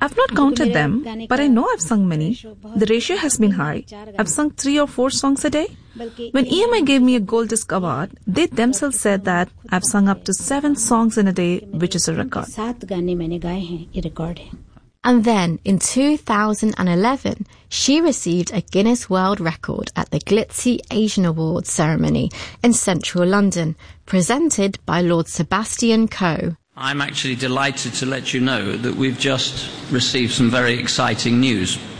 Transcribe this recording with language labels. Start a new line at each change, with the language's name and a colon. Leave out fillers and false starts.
English: I've not counted them, but I know I've sung many. The ratio has been high. I've sung 3 or 4 songs a day. When EMI gave me a gold disc award, they themselves said that I've sung up to 7 songs in a day, which is a record.
Hindi: 7 गाने मैंने गाए हैं, ये record है.
English: And then, in 2011, she received a Guinness World Record at the Glitzy Asian Awards ceremony in central London, presented by Lord Sebastian Coe. I'm actually delighted to let you know that we've just received some very exciting news.